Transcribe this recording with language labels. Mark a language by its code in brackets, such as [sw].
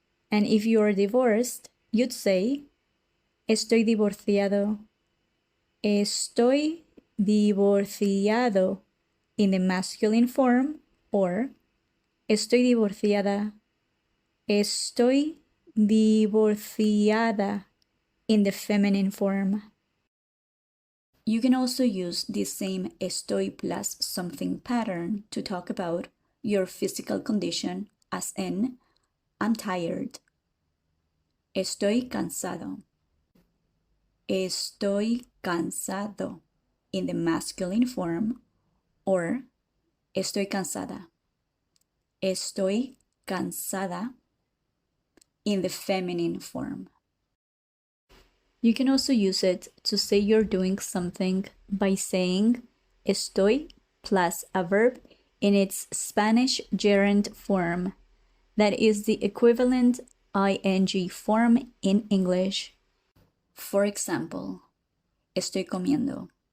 [en] And if you are divorced, you'd say [es] estoy divorciado. Estoy divorciado [en] in the masculine form, or [es] estoy divorciada. Estoy divorciada [en] in the feminine form. You can also use this same estoy plus something pattern to talk about your physical condition, as in, I'm tired. [es] Estoy cansado. Estoy cansado [en] in the masculine form, or [es] estoy cansada. Estoy cansada [en] in the feminine form. You can also use it to say you're doing something by saying estoy plus a verb in its Spanish gerund form. That is the equivalent ing form in English. For example, [es] estoy comiendo.